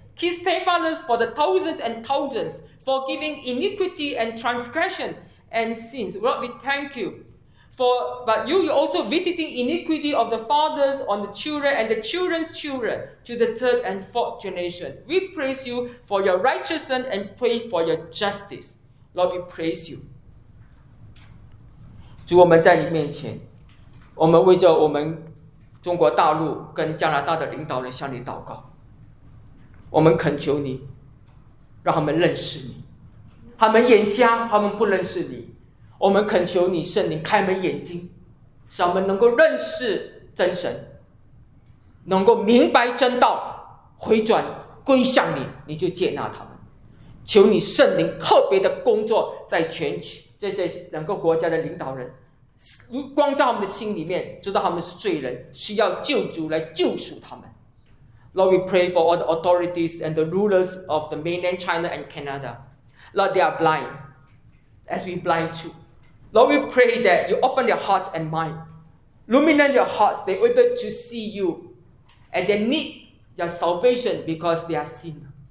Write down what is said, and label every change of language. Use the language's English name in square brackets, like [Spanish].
[English] Keep steadfastness for the thousands and thousands, forgiving iniquity and transgression and sins. Lord, we thank you. But you are also visiting iniquity of the fathers on the children and the children's children to the third and fourth generation. We praise you for your righteousness and pray for your justice. Lord, we praise you. [Chinese] 主，我们在你面前，我们为着我们中国大陆跟加拿大的领导人向你祷告。我们恳求你让他们认识你，他们眼瞎，他们不认识你。我们恳求你圣灵开门眼睛，使他们能够认识真神，能够明白真道，回转归向你，你就接纳他们。求你圣灵特别的工作在全球，在这两个国家的领导人，光照他们的心里面，知道他们是罪人，需要救主来救赎他们。 [English] Lord, we pray for all the authorities and the rulers of the mainland China and Canada. Lord, they are blind, as we blind too. Lord, we pray that you open their hearts and mind, illuminate their hearts, they are able to see you, and they need your salvation because they are sin.